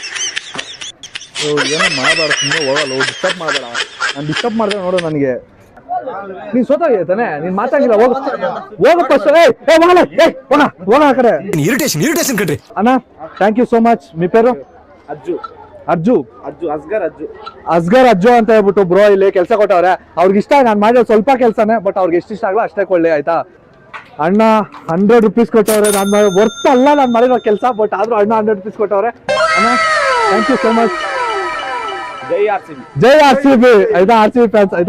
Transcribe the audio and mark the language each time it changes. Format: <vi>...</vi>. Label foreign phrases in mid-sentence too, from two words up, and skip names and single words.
<kn>ಏನೋ ಮಾಡಬೇಡ, ಸುಮ್ಮನೆ ಹೋಗಲ್ಲ. ಡಿಸ್ಟರ್ಬ್ ಮಾಡಬೇಡ. ನಾನು ಡಿಸ್ಟರ್ಬ್ ಮಾಡಿದ್ರೆ ನೋಡು ನನಗೆ ನೀನ್ ಸೋತಾಗಿರ್ತಾನೆ, ನೀನ್ ಮಾತಾಗಿಲ್ಲ. ಹೋಗ ಫಸ್ಟ್. ಹೋಗ ಆ ಕಡೆ. ಇರಿಟೇಷನ್ ಕಣ್ರಿ. ಅಣ್ಣ</kn> <en>thank you so much.</en> <te>మీ పేరు?</te> <kn>ಅಜ್ಜು ಅಸ್ಗರ್ ಅಜ್ಜು ಅಂತ ಹೇಳ್ಬಿಟ್ಟು ಬ್ರೋ ಇಲ್ಲಿ ಕೆಲಸ ಕೊಟ್ಟವ್ರೆ. ಅವ್ರಿಗೆ ಇಷ್ಟ, ನಾನು ಮಾಡಿರೋ ಸ್ವಲ್ಪ ಕೆಲಸನೇ, ಬಟ್ ಅವ್ರಿಗೆ ಎಷ್ಟಿಷ್ಟ ಆಗಲ್ಲ ಅಷ್ಟೇ ಕೊಳ್ಳಿ ಆಯ್ತಾ. ಅಣ್ಣ 100 ರೂಪೀಸ್ ಕೊಟ್ಟವ್ರೆ. ನಾನು ವರ್ತ್ ಅಲ್ಲ ನಾನು ಮಾಡಿರೋ ಕೆಲಸ, ಬಟ್ ಆದ್ರೂ ಅಣ್ಣ 100 ರೂಪೀಸ್ ಕೊಟ್ಟವ್ರೆ. ಅಣ್ಣ</kn> <en>thank you so much.</en> <kn>ಜೈ ಆರ್ ಸಿ ಬಿ ಆಯ್ತಾ, RCB ಫ್ಯಾನ್ಸ್ ಆಯ್ತಾ.</kn>